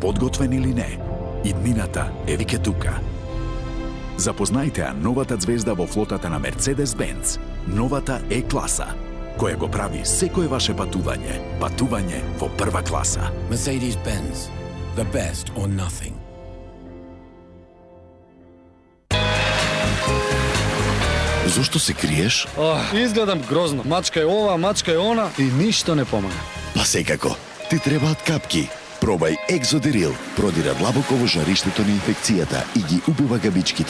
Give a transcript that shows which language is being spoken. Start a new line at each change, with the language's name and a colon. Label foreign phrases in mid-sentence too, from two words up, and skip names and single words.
Macedonian: подготвен или не, иднината е веќе тука. Запознајте ја новата звезда во флотата на Mercedes-Benz, новата E-класа, која го прави секое ваше патување во прва класа.
English: Mercedes-Benz, the best or nothing.
Macedonian: Зошто се криеш? Изгледам грозно. Мачка е ова, мачка е она и ништо не помага. Па секако, ти требаат капки. Пробај Екзодерил. Продира длабоко во жариштето на инфекцијата и ги убива габичките.